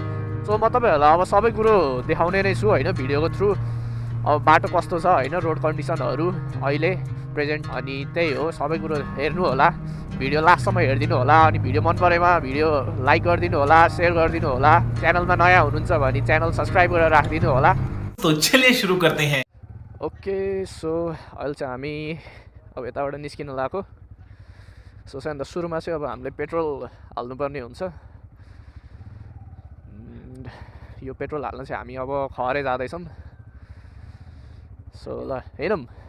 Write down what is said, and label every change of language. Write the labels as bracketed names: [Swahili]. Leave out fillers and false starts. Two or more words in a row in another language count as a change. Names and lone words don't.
[Nepali] सो म तपाईँहरूलाई अब सबै कुरो देखाउने नै छु होइन भिडियोको थ्रु. अब बाटो कस्तो छ होइन [English] road conditions [Nepali] अहिले प्रेजेन्ट. अनि त्यही हो सबै कुरो हेर्नु होला. भिडियो लास्टसम्म हेरिदिनु होला. अनि भिडियो मन परेमा [English] video like [Nepali] गरिदिनु होला, सेयर गरिदिनु होला. च्यानलमा नयाँ हुनुहुन्छ भने [English] channel subscribe [Nepali] गरेर राखिदिनु होला. [Hindi] तो चलिए शुरू करते हैं. [English] okay so [Nepali] अहिले चाहिँ हामी अब यताबाट निस्किन लागेको. सो अन्त सुरुमा चाहिँ अब हामीले पेट्रोल हाल्नुपर्ने हुन्छ. यो पेट्रोल हाल्न चाहिँ हामी अब खरे जाँदैछौँ. सो ल हेरौँ.